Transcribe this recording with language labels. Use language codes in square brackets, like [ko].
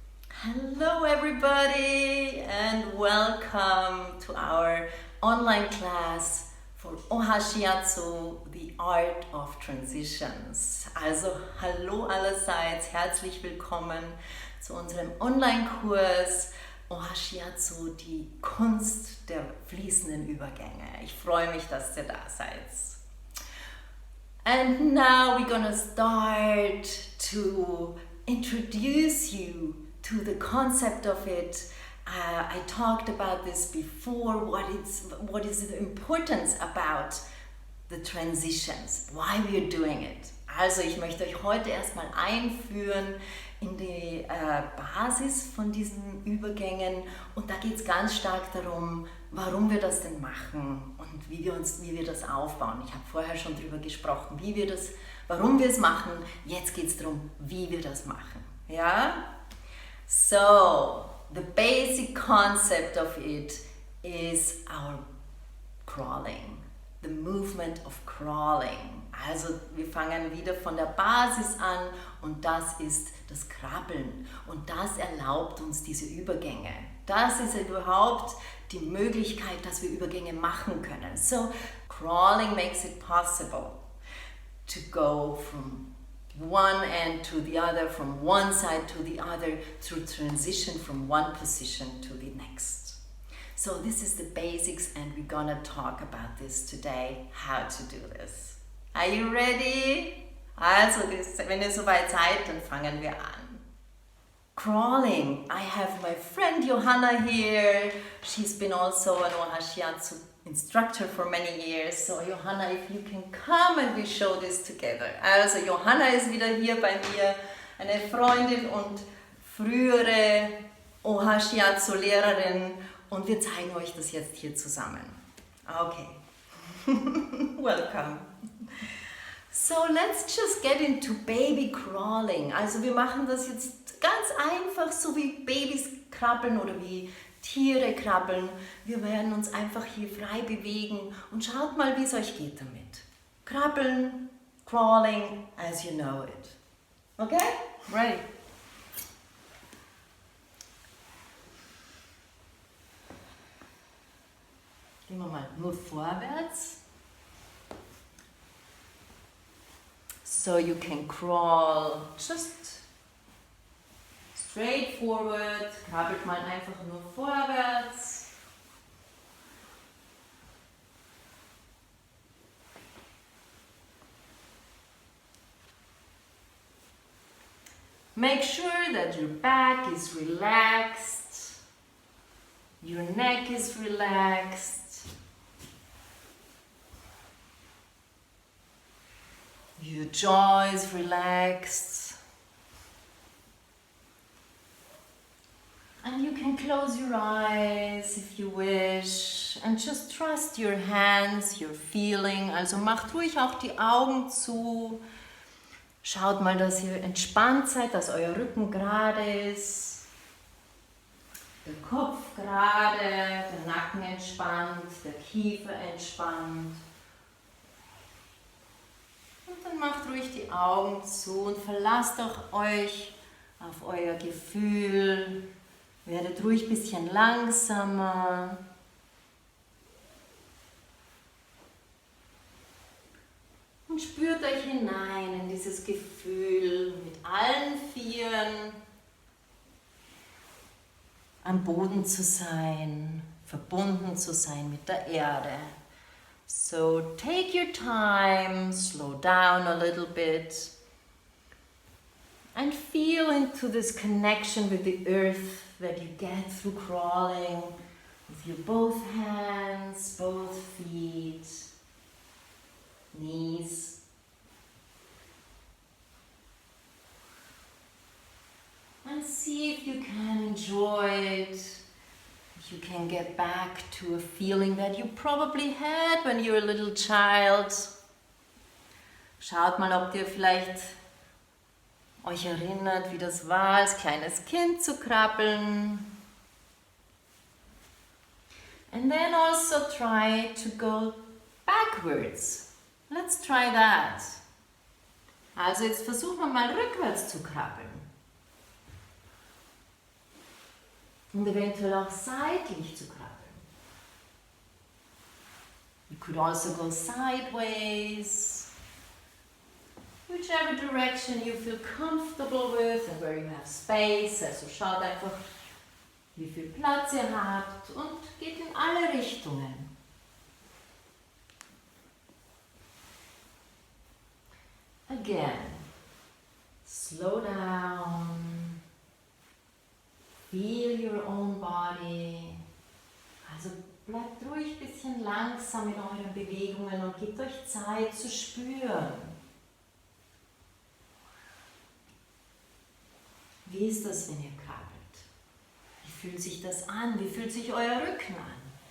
[en] Hello everybody and welcome to our online class for Ohashiatsu, the Art of Transitions. [de] Also hallo allerseits, herzlich willkommen zu unserem Online-Kurs Ohashiatsu, die Kunst der fließenden Übergänge. Ich freue mich, dass ihr da seid. [en] And now we're gonna start to introduce you to the concept of it. I talked about this before. What is the importance about the transitions? Why we are doing it? [de] Also ich möchte euch heute erstmal einführen in die Basis von diesen Übergängen und da geht es ganz stark darum, warum wir das denn machen und wie wir das aufbauen. Ich habe vorher schon darüber gesprochen, warum wir es machen. Jetzt geht es darum, wie wir das machen. Ja? [en] So, the basic concept of it is our crawling, the movement of crawling. [de] Also wir fangen wieder von der Basis an und das ist das Krabbeln und das erlaubt uns diese Übergänge. Das ist überhaupt die Möglichkeit, dass wir Übergänge machen können. [en] So, crawling makes it possible to go from one end to the other, from one side to the other, to transition from one position to the next. So this is the basics and we're gonna talk about this today, how to do this. Are you ready? [de] Also, wenn ihr soweit seid, dann fangen wir an. [en] Crawling. I have my friend Johanna here. She's been also an Ohashiatsu instructor for many years. So Johanna, if you can come and we show this together. [de] Also Johanna ist wieder hier bei mir, eine Freundin und frühere Ohashiatsu-Lehrerin und wir zeigen euch das jetzt hier zusammen. [en] Okay. Welcome. So let's just get into baby crawling. [de] Also wir machen das jetzt ganz einfach, so wie Babys krabbeln oder wie Tiere krabbeln. Wir werden uns einfach hier frei bewegen und schaut mal, wie es euch geht damit. [en] Krabbeln, crawling, as you know it. Okay? Ready? [de] Gehen wir mal nur vorwärts. [en] So you can crawl just straight forward, [de] krabbelt mal einfach nur vorwärts. [en] Make sure that your back is relaxed, your neck is relaxed. Your jaw is relaxed. And you can close your eyes if you wish and just trust your hands, your feeling. [de] Also macht ruhig auch die Augen zu. Schaut mal, dass ihr entspannt seid, dass euer Rücken gerade ist. Der Kopf gerade, der Nacken entspannt, der Kiefer entspannt. Und dann macht ruhig die Augen zu und verlasst auch euch auf euer Gefühl. Werdet ruhig ein bisschen langsamer. Und spürt euch hinein in dieses Gefühl mit allen Vieren am Boden zu sein, verbunden zu sein mit der Erde. [en] So take your time, slow down a little bit and feel into this connection with the earth that you get through crawling with your both hands, both feet, knees. And see if you can enjoy it. You can get back to a feeling that you probably had when you were a little child. [de] Schaut mal, ob ihr vielleicht euch erinnert, wie das war, als kleines Kind zu krabbeln. [en] And then also try to go backwards. Let's try that. [de] Also jetzt versuchen wir mal rückwärts zu krabbeln. Und eventuell auch seitlich zu krabbeln. [en] You could also go sideways, whichever direction you feel comfortable with and where you have space. [de] Also schaut einfach, wie viel Platz ihr habt und geht in alle Richtungen. [en] Again, slow down, feel your own body. [de] Also bleibt ruhig ein bisschen langsam in euren Bewegungen und gebt euch Zeit zu spüren. Wie ist das, wenn ihr krabbelt? Wie fühlt sich das an? Wie fühlt sich euer Rücken an?